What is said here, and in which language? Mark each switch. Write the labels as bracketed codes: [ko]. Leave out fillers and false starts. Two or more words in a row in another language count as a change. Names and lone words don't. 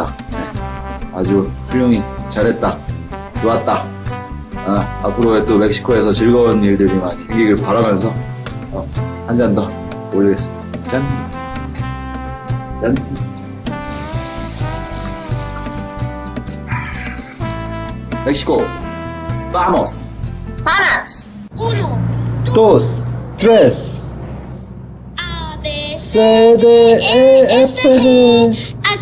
[ko] 네. 아주 훌륭히 잘했다. 좋았다. 앞으로의 또 멕시코에서 즐거운 일들이 많이 생기길 바라면서 한 잔 더 올리겠습니다. 짠. 짠. 멕시코. Vamos. Vamos. [es] Dos. Tres. [en] A, B, C, D, E, F, G.